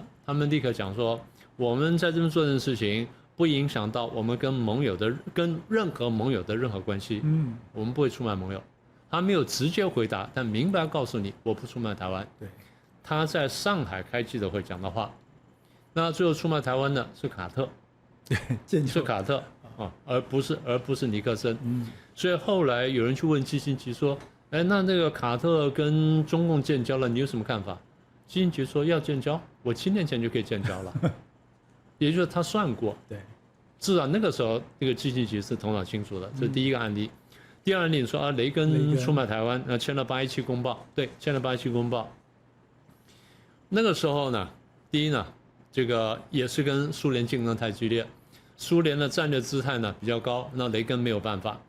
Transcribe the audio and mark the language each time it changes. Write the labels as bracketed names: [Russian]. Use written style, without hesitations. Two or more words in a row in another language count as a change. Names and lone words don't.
[Chinese] 他們立刻講說：“我們在這邊做這件事情，不影響到我們跟任何盟友的任何關係。我們不會出賣盟友。” 他沒有直接回答，但明白告訴你，我不出賣台灣。對，他在上海開記者會講的話，那最後出賣台灣的是卡特，是卡特啊，而不是尼克森。所以後來有人去問基辛格說：“哎，那個卡特跟中共建交了，你有什麼看法？” 基辛格說：“要建交，我7年前就可以建交了。” 也就是他算過，對，至少那個時候那個基辛格是頭腦清楚的。這是第一個案例。第二案例說雷根出賣台灣，簽了817公報，對，簽了817公報。那個時候呢，第一呢，這個也是跟蘇聯競爭太激烈，蘇聯的戰略姿態呢比較高，那雷根沒有辦法。